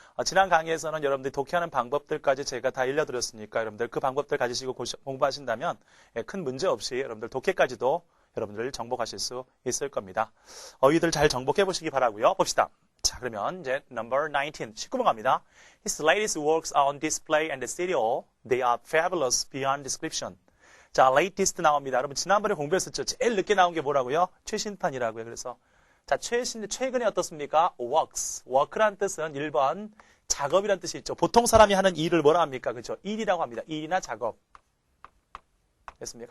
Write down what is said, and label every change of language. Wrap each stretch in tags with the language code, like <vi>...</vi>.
<ko>지난 강의에서는 여러분들이 독해하는 방법들까지 제가 다 알려드렸으니까 여러분들 그 방법들 가지시고 공부하신다면 큰 문제 없이 여러분들 독해까지도 여러분들 정복하실 수 있을 겁니다. 어휘들 잘 정복해 보시기 바라고요. 봅시다. 자, 그러면 이제 number 19, 19번 갑니다.</ko> <en>His latest works are on display and the studio. They are fabulous beyond description.</en> <ko>자, latest 나옵니다. 여러분 지난번에 공부했었죠. 제일 늦게 나온 게 뭐라고요? 최신판이라고요. 그래서 자, 최근에 어떻습니까?</ko> <en>works.</en> <ko>work란 뜻은 1번 작업이란 뜻이 있죠. 보통 사람이 하는 일을 뭐라 합니까? 그렇죠? 일이라고 합니다. 일이나 작업. 됐습니까?</ko>